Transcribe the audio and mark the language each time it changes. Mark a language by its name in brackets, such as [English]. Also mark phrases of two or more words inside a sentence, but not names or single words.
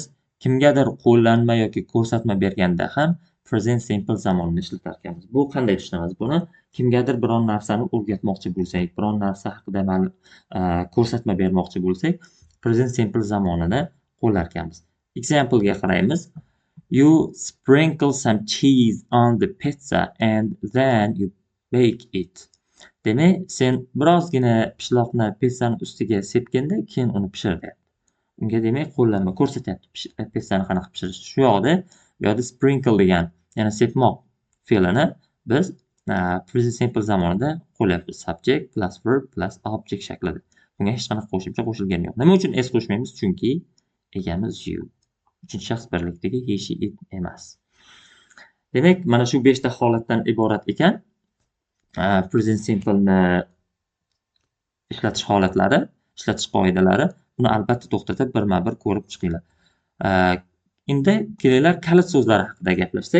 [Uzbek] Kimgadir qo'llanma yoki ko'rsatma berganda ham [English] present simple [Uzbek] zamonni ishlatar ekanmiz. Bu qanday tushunamiz buni? Kimgadir biron narsani o'rgatmoqchi bo'lsak, biron narsa haqida ko'rsatma bermoqchi bo'lsak, [English] present simple [Uzbek] zamonini qo'llar ekanmiz. Example ga qaraymiz. [English] You sprinkle some cheese on the pizza and then you bake it. [Uzbek] Demak, sen birozgina pishloqni pizzani ustiga sepganda, keyin uni pishirdi. Unga demak qo'llanma ko'rsatyapti pizzani qanaqa pishirish. Shu yoqda sprinkle degan, ya'ni sepmoq fe'lini biz [English] present simple [Uzbek] zamonida qo'llayapmiz. [English] Subject plus verb plus object shaklida. [Uzbek] Bunga hech qanaqa qo'shimcha qo'shilgani yo'q. Nima uchun s qo'shmaymiz? Chunki egamiz you. Uchinchi shaxs birlikdagi [English] he, she, it [Uzbek] emas. Demak, mana shu 5 ta holatdan iborat ekan. [English] Present simple [Uzbek] ni ishlatish holatlari, ishlatish qoidalari. Buni albatta to'xtatib birma-bir ko'rib chiqinglar. Endi kelinglar kalit so'zlari haqida gaplashsak.